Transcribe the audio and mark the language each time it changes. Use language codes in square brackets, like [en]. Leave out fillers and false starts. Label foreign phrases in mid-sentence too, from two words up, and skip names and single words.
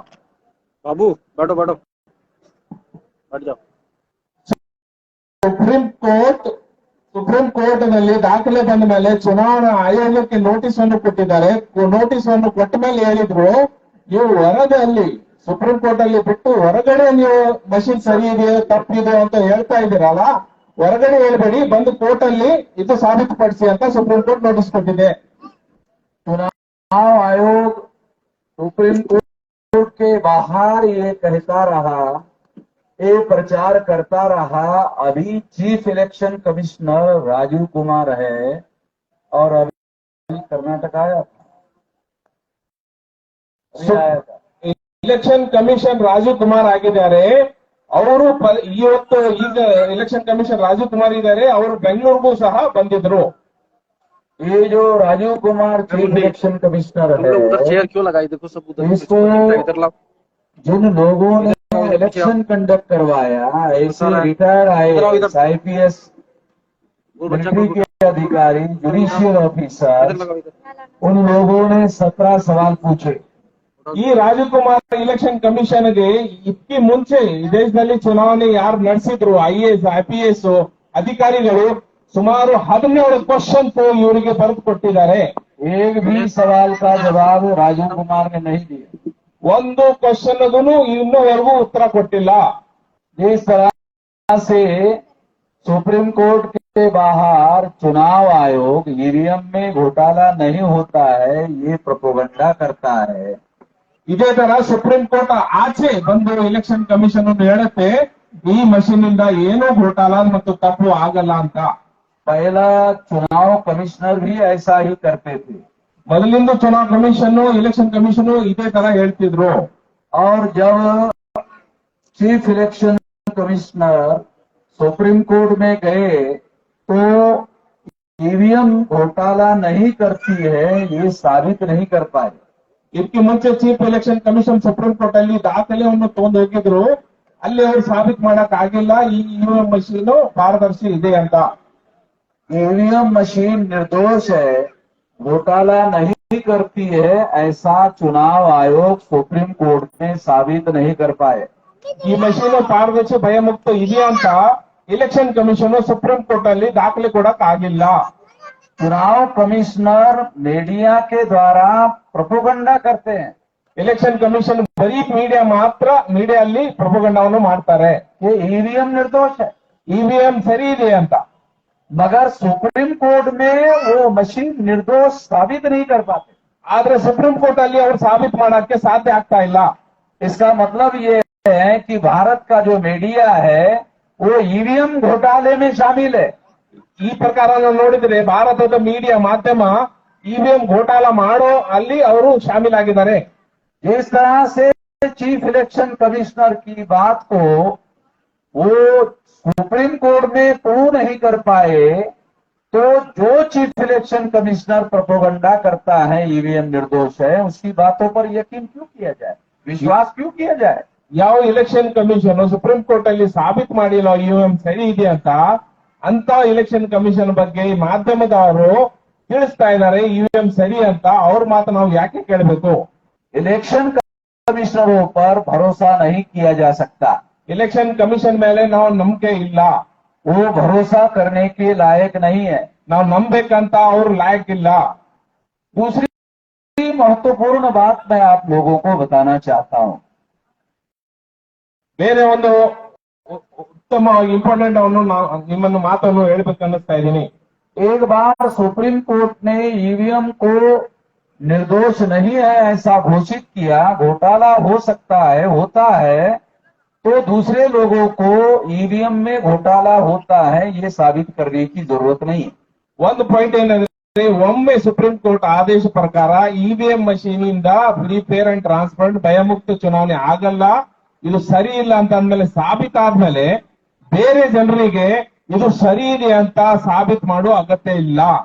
[hi] बाबू बैठो बैठो बैठ जाओ। [kn] ಸುಪ್ರೀಂ ಕೋರ್ಟ್ ನಲ್ಲಿ ದಾಖಲೆ ಬಂದ ಮೇಲೆ ಚುನಾವಣಾ ಆಯೋಗಕ್ಕೆ ನೋಟಿಸ್ ಅನ್ನು ಕೊಟ್ಟಿದ್ದಾರೆ. ನೋಟಿಸ್ ಅನ್ನು ಕೊಟ್ಟ ಮೇಲೆ ಹೇಳಿದ್ರು, ನೀವು ಹೊರಗಲ್ಲಿ ಸುಪ್ರೀಂ ಕೋರ್ಟ್ ಅಲ್ಲಿ ಬಿಟ್ಟು ಹೊರಗಡೆ ನೀವು ಮಷೀನ್ ಸರಿ ಇದೆಯೋ ತಪ್ಪಿದೆ ಅಂತ ಹೇಳ್ತಾ ಇದ್ದೀರಲ್ಲ, ಹೊರಗಡೆ ಹೇಳ್ಬೇಡಿ, ಬಂದು ಕೋರ್ಟ್ ಅಲ್ಲಿ ಇದು ಸಾಬೀತುಪಡಿಸಿ ಅಂತ ಸುಪ್ರೀಂ ಕೋರ್ಟ್ ನೋಟಿಸ್ ಕೊಟ್ಟಿದೆ. [hi] चुनाव आयोग सुप्रीम कोर्ट के बाहर ये कहता रहा, ये प्रचार करता रहा, अभी [en] chief election commissioner [hi] राजीव कुमार है और अभी कर्नाटक आया था। [en] election commission [kn] ರಾಜೀವ್ ಕುಮಾರ್ ಆಗಿದ್ದಾರೆ. ಅವರು ಇವತ್ತು ಈಗ [en] election commission [kn] ರಾಜೀವ್ ಕುಮಾರ್ ಇದ್ದಾರೆ, ಅವರು ಬೆಂಗಳೂರಿಗೂ ಸಹ ಬಂದಿದ್ರು. [hi] ये जो राजीव कुमार [en] chief election commissioner [hi] है, उधर चेयर क्यों लगाई? देखो सब उधर इसको इधर लाओ। जिन लोगों ने [en] election conduct [hi] करवाया, ऐसे रिटायर्ड IAS, IPS, मिलिट्री के अधिकारी, [en] judicial officer, [hi] इधर लगाओ इधर। उन लोगों ने 17 सवाल पूछे। [kn] ಈ ರಾಜೀವ್ ಕುಮಾರ್ [en] election commission [kn] ಇದಕ್ಕೆ ಮುಂಚೆ ಈ ದೇಶದಲ್ಲಿ ಚುನಾವಣೆ ಯಾರು ನಡೆಸಿದ್ರು IAS, IPS ಅಧಿಕಾರಿಗಳು ಸುಮಾರು 17 ಕ್ವಶನ್ಸ್ ಇವರಿಗೆ ಬರೆದು ಕೊಟ್ಟಿದ್ದಾರೆ. [hi] एक भी सवाल का जवाब राजीव कुमार ने नहीं दिया। [kn] ಒಂದು ಕ್ವಶನ್ ಇನ್ನೂವರೆಗೂ ಉತ್ತರ ಕೊಟ್ಟಿಲ್ಲ. [hi] जिस तरह से सुप्रीम कोर्ट के बाहर चुनाव आयोग ईवीएम में घोटाला नहीं होता है, ये प्रोपोगंडा करता है। [kn] ಇದೇ ತರ ಸುಪ್ರೀಂ ಕೋರ್ಟ್ ಆಚೆ ಬಂದು [en] election commission [kn] ಹೇಳುತ್ತೆ ಈ ಮಷೀನ್ ಇಂದ ಏನೂ ಘೋಟಾಲ ಮತ್ತು ತಪ್ಪು ಆಗಲ್ಲ ಅಂತ. [hi] पहला चुनाव कमिश्नर भी ऐसा ही करते थे [kn] ಮೊದಲಿಂದ ಚುನಾವ್ ಕಮಿಷನ್ [en] election commission [kn] ಇದೇ ತರ ಹೇಳ್ತಿದ್ರು. [hi] और जब [en] chief election commissioner [hi] सुप्रीम कोर्ट में गए तो ईवीएम घोटाला नहीं करती है, ये साबित नहीं कर पाए। [kn] ಇದಕ್ಕೆ ಮುಂಚೆ [en] chief election commission [kn] ಸುಪ್ರೀಂ ಕೋರ್ಟ್ ಅಲ್ಲಿ ದಾಖಲೆಯನ್ನು ತಗೊಂಡು ಹೋಗಿದ್ರು. ಅಲ್ಲಿ ಅವರು ಸಾಬೀತ್ ಮಾಡಕ್ ಆಗಿಲ್ಲ ಈ [en] EVM machine [kn] ಪಾರದರ್ಶಿ ಇದೆ ಅಂತ. [en] EVM machine [hi] निर्दोष है, घोटाला नहीं करती है, ऐसा चुनाव आयोग सुप्रीम कोर्ट में साबित नहीं कर पाए। [kn] ಈ ಮಷೀನ್ ಪಾರದರ್ಶಿ ಭಯಮುಕ್ತ ಇದೆ ಅಂತ [en] election commission [kn] ಸುಪ್ರೀಂ ಕೋರ್ಟ್ ಅಲ್ಲಿ ದಾಖಲೆ ಕೊಡಕ್ ಆಗಿಲ್ಲ. [hi] चुनाव कमिश्नर मीडिया के द्वारा प्रोपोगंडा करते हैं। [en] election commission [kn] ಬರೀ ಮೀಡಿಯಾ ಅಲ್ಲಿ ಪ್ರೊಪಗಂಡವನ್ನು ಮಾಡ್ತಾರೆ. [hi] ये ईवीएम निर्दोष है, [kn] ಇವಿಎಂ ಸರಿ ಇದೆ ಅಂತ. [hi] मगर सुप्रीम कोर्ट में वो मशीन निर्दोष साबित नहीं कर पाते। [kn] ಆದ್ರೆ ಸುಪ್ರೀಂ ಕೋರ್ಟ್ ಅಲ್ಲಿ ಅವರು ಸಾಬೀತ್ ಮಾಡಕ್ಕೆ ಸಾಧ್ಯ ಆಗ್ತಾ ಇಲ್ಲ. [hi] इसका मतलब ये है कि भारत का जो मीडिया है वो ईवीएम घोटाले में शामिल है। [kn] ಈ ಪ್ರಕಾರ ನಾವು ನೋಡಿದ್ರೆ ಭಾರತದ ಮೀಡಿಯಾ ಮಾಧ್ಯಮ ಇವಿಎಂ ಘೋಟಾಲ ಮಾಡೋ ಅಲ್ಲಿ ಅವರು ಶಾಮೀಲಾಗಿದ್ದಾರೆ. [hi] जिस तरह से [en] chief election commissioner [hi] की बात को वो सुप्रीम कोर्ट में प्रूव नहीं कर पाए, तो जो [en] chief election commissioner [hi] प्रोपोगंडा करता है ईवीएम निर्दोष है, उसकी बातों पर यकीन क्यों किया जाए, विश्वास क्यों किया जाए? [kn] ಯಾವ [en] election commission [kn] ಸುಪ್ರೀಂ ಕೋರ್ಟ್ ಅಲ್ಲಿ ಸಾಬೀತ್ ಮಾಡಿಲ್ಲ ಇವಿಎಂ ಸರಿ ಇದೆ ಅಂತ [en] election commission [kn] ಬಗ್ಗೆ ಈ ಮಾಧ್ಯಮದವರು ತಿಳಿಸ್ತಾ ಇದ್ದಾರೆ ಇವಿಎಂ ಸರಿ ಅಂತ. ಅವ್ರ ಮಾತು ನಾವು ಯಾಕೆ ಕೇಳಬೇಕು? [en] election commissioners [hi] पर भरोसा नहीं किया जा सकता। [en] election commission [kn] ಮೇಲೆ ನಾವು ನಂಬಿಕೆ ಇಲ್ಲ, [hi] वो भरोसा करने के लायक नहीं है। [kn] ನಾವು ನಂಬೇಕಂತ ಅವ್ರು ಲಾಯಕ್ ಇಲ್ಲ. [hi] दूसरी महत्वपूर्ण बात मैं आप लोगों को बताना चाहता हूं। [kn] ಬೇರೆ ಒಂದು ಉತ್ತಮ ಇಂಪಾರ್ಟೆಂಟ್ ಅನ್ನು ನಿಮ್ಮನ್ನು ಮಾತನ್ನು ಹೇಳ್ಬೇಕನ್ನಿಸ್ತಾ ಇದ್ದೀನಿ. [hi] एक बार सुप्रीम कोर्ट ने ईवीएम को निर्दोष नहीं है ऐसा घोषित किया, घोटाला हो सकता है, होता है, तो दूसरे लोगों को ईवीएम में घोटाला होता है ये साबित करने की जरूरत नहीं। [kn] ಒಂದು ಪಾಯಿಂಟ್ ಏನಂದ್ರೆ ಒಮ್ಮೆ ಸುಪ್ರೀಂ ಕೋರ್ಟ್ ಆದೇಶ ಪ್ರಕಾರ [en] EVM machine [kn] ಇಂದ [en] free fair and transparent [kn] ಭಯಮುಕ್ತ ಚುನಾವಣೆ ಆಗಲ್ಲ, ಇದು ಸರಿ ಇಲ್ಲ ಅಂತ ಅಂದ್ಮೇಲೆ ಸಾಬೀತಾದ್ಮೇಲೆ ಬೇರೆ ಜನರಿಗೆ ಇದು ಸರಿ ಇದೆ ಅಂತ ಸಾಬೀತ್ ಮಾಡೋ ಅಗತ್ಯ ಇಲ್ಲ.